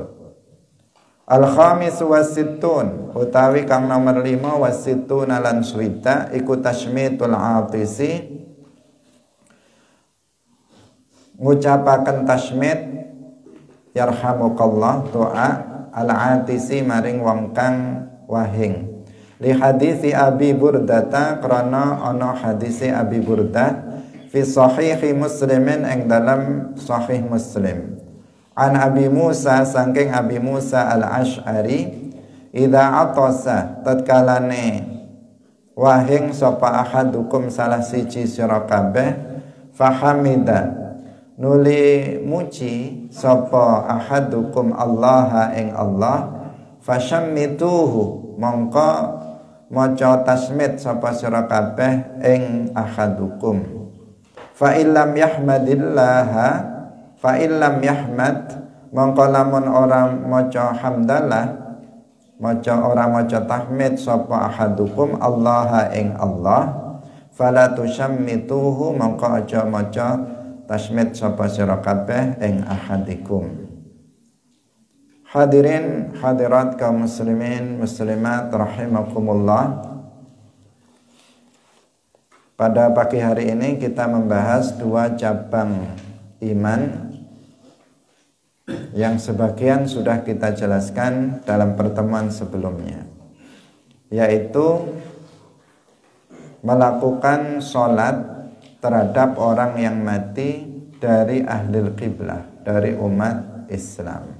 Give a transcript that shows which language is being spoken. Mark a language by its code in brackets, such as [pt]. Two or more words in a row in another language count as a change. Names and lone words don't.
[ar] Al-khamis wasittun [jv] utawi kang nomor 5 wasittun lan swita iku [ar] tashmitul atisi, [jv] ngucapaken tashmit yarhamukallah [ar] doa al-atisi [jv] maring wong kang wahing. [ar] Li hadisi Abi Burdata, [jv] krana ana hadisi Abi Burdah [ar] fi sahihi Muslimin [jv] ing dalam sahih Muslim. [ar] An Abi Musa [jv] saking Abi Musa al-Ash'ari, [ar] idza atasa [jv] tatkalane wahing sapa ahadukum salah siji sira kabeh, [ar] fahamida [jv] nuli muji sapa ahadukum Allah ing Allah, [ar] fashammituhu [jv] mongko maca tasmid sapa sira kabeh ing ahadukum, [ar] Fa illam yahmadillaha, fa illam yahmad, [jv] mongko lamun ora maca hamdalah, ora maca tahmid sapa ahadukum Allah ing Allah, [ar] fala tusammituhu, [jv] mongko aja maca tasmid sapa sira kabeh ing ahadikum. [ar] Hadirin hadirat kaum muslimin muslimat rahimakumullah. [id] Pada pagi hari ini kita membahas dua cabang iman yang sebagian sudah kita jelaskan dalam pertemuan sebelumnya, yaitu melakukan sholat terhadap orang yang mati dari [ar] ahlul qiblah, [id] dari umat Islam.